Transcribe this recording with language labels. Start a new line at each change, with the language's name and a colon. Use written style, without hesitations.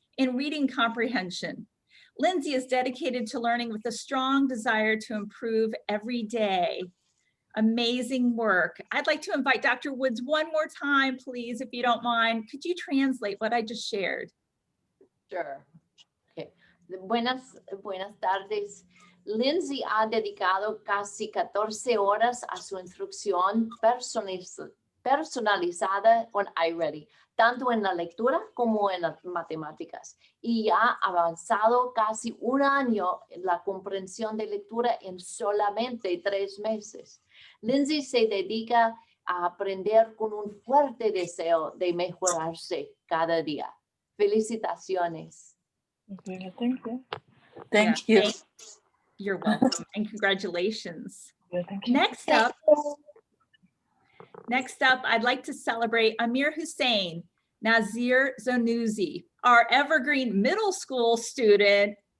English: in reading comprehension. Lindsay is dedicated to learning with a strong desire to improve every day. Amazing work. I'd like to invite Dr. Woods one more time, please, if you don't mind. Could you translate what I just shared? Sure. Okay.
Spanish: Buenas tardes. Lindsay ha dedicado casi 14 horas a su instrucción personalizada con iReady, tanto en la lectura como en las matemáticas, y ha avanzado casi un año en la comprensión de lectura en solamente 3 meses. Lindsay se dedica a aprender con un fuerte deseo de mejorarse cada día. Felicitaciones.
English: Okay, thank you. Thank you. You're welcome and congratulations. Yeah, thank you. Next up, I'd like to celebrate Amir Hussein Nazir Zanouzi, our Evergreen Middle School student.